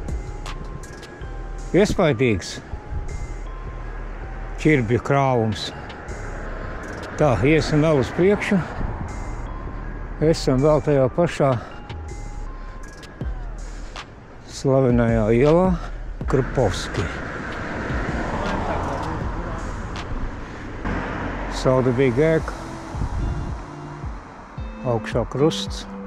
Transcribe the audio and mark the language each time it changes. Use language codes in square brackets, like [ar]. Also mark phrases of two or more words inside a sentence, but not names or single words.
[lv] Iespaidīgs ķirbju krāvums. Tā, iesim vēl uz priekšu. Esam vēl tajā pašā slavenajā ielā Krupovski. [en] So the big egg. [lv] Augšā krusts.